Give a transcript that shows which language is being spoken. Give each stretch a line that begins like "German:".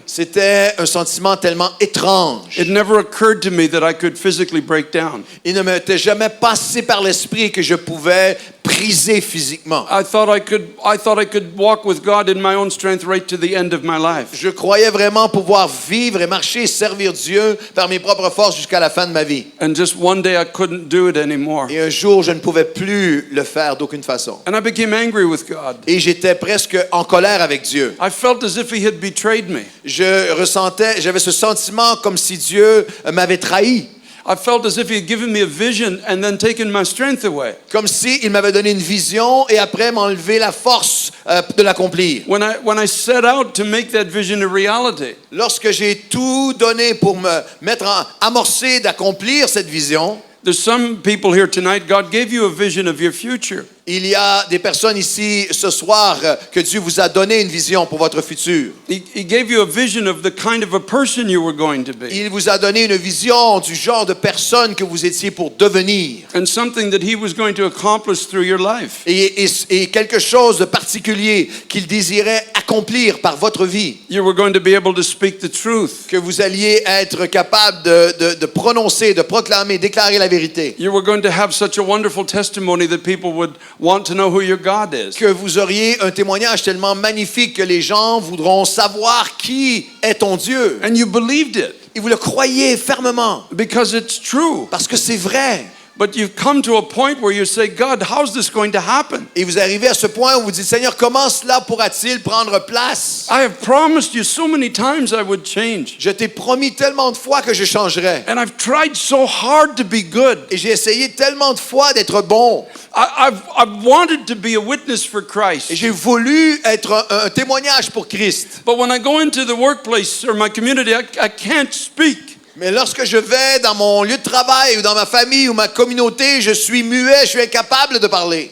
French: C'était un sentiment tellement étrange.
English: It never occurred to me that I could physically break down.
French: Il ne m'était jamais passé par l'esprit que je pouvais briser physiquement.
English: I thought I could walk with God in my own strength right to the end of my life.
French: Je croyais vraiment pouvoir vivre et marcher et servir Dieu par mes propres forces jusqu'à la fin de ma vie.
English: And just one day I couldn't do it anymore.
French: Et un jour, je ne pouvais plus le faire d'aucune façon.
English: And I became angry with God.
French: Et j'étais presque en colère avec Dieu.
English: I felt as if he had betrayed me.
French: J'avais ce sentiment comme si Dieu m'avait trahi.
English: I felt as if he had given me a vision and then taken my strength away.
French: Comme s'il m'avait donné une vision et après m'enlevé la force de l'accomplir.
English: When I set out to make that vision a reality,
French: Lorsque j'ai tout donné pour me amorcer d'accomplir cette vision,
English: there's some people here tonight, God gave you a vision of your future.
French: il y a des personnes ici ce soir que Dieu vous a donné une vision pour votre futur.
English: He gave you a vision of the kind of a person you were going to be.
French: Il vous a donné une vision du genre de personne que vous étiez pour devenir.
English: And something that he was going to accomplish through your life.
French: Et quelque chose de particulier qu'il désirait accomplir par votre vie.
English: You were going to be able to speak the truth.
French: Que vous alliez être capable de prononcer, de proclamer, déclarer la vérité.
English: You were going to have such a wonderful testimony that people would want to know who your God is.
French: Que vous auriez un témoignage tellement magnifique que les gens voudront savoir qui est ton Dieu.
English: And you believed it
French: Et vous le croyez fermement.
English: because it's true.
French: Parce que c'est vrai.
English: But you've come to a point where you say, God, how's this going to happen?
French: Et vous arrivez à ce point où vous dites, Seigneur, comment cela pourra-t-il prendre place?
English: I have promised you so many times I would change.
French: Je t'ai promis tellement de fois que je changerais.
English: And I've tried so hard to be good.
French: Et j'ai essayé tellement de fois d'être bon.
English: I've wanted to be a witness for
French: Et
English: Christ.
French: j'ai voulu être un témoignage pour Christ.
English: But when I go into the workplace or my community, I can't speak.
French: Mais lorsque je vais dans mon lieu de travail ou dans ma famille ou ma communauté, je suis muet, je suis incapable de parler.